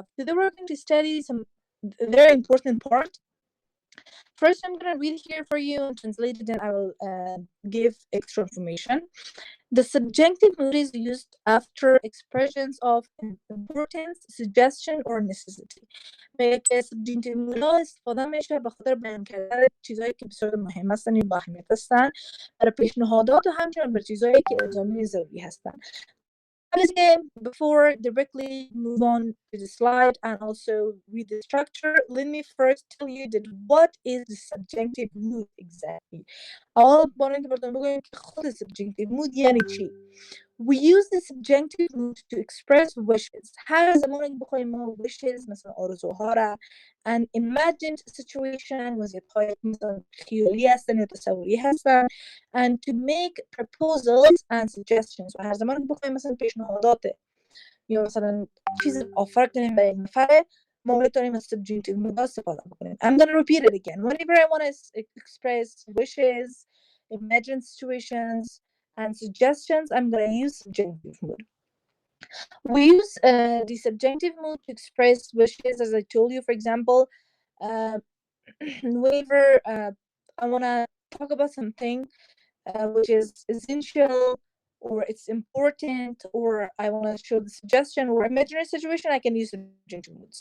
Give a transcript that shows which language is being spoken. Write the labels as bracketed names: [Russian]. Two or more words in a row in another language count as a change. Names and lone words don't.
[English] Today we're going to study some very important part. First, I'm going to read here for you and translate it, then I will give extra information. The subjunctive mood is used after expressions of importance, suggestion or necessity. [Persian] میگه که [English] subjunctive mood [Persian] ها استفاده میشه به خاطر بیان کردن چیزایی که بسیار مهم هستن یا با اهمیت هستن، برای پیشنهادات و همچنین برای چیزایی که الزامی ضروری هستن. [English] Before directly move on to the slide and also read the structure, let me first tell you that what is the subjunctive mood exactly. [Persian] أول بار اینکه براتون بگم که خود [English] subjunctive mood [Persian] یعنی چی. [English] We use the subjunctive mood to express wishes. [Persian] هر زمانی که بخوایم ما wishes مثلا آرزوها را [English] and imagined situation [Persian] وضعیت‌های مثلا خیالی هستن یا تصوری هستن [English] and to make proposals and suggestions. [Persian] و هر زمانی که بخوایم مثلا پیشنهادات یا مثلا چیز آفر کنیم برای یک نفر، ما میتونیم از [English] subjunctive mood [Persian] استفاده بکنیم. [English] I'm going to repeat it again. Whenever I want to express wishes, imagine situations and suggestions, I'm going to use subjunctive mood. We use the subjunctive mood to express wishes, as I told you. For example, whenever I want to talk about something which is essential or it's important, or I want to show the suggestion or imaginary situation, I can use subjunctive moods.